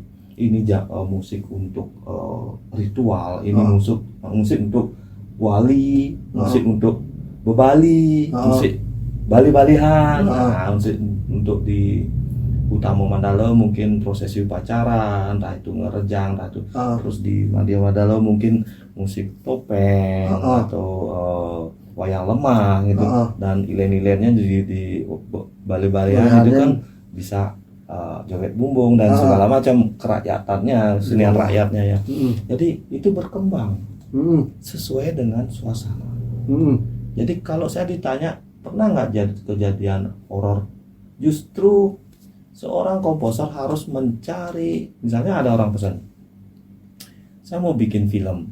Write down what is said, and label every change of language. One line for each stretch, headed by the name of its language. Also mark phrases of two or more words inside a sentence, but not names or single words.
Indonesian: Ini musik untuk ritual, ini musik untuk wali, musik untuk bebali, musik bali-balihan, musik untuk di Utama Mandala mungkin prosesi upacara, entah itu ngerejang, entah itu terus di Madya Mandala mungkin musik topeng atau wayang lemah gitu, dan ilen-ilennya di bali-balian itu kan bisa joget bumbung dan segala macam kerakyatannya, kesenian rakyatnya ya. Jadi itu berkembang sesuai dengan suasana. Jadi kalau saya ditanya pernah nggak kejadian horor, justru seorang komposer harus mencari, misalnya ada orang pesan, saya mau bikin film.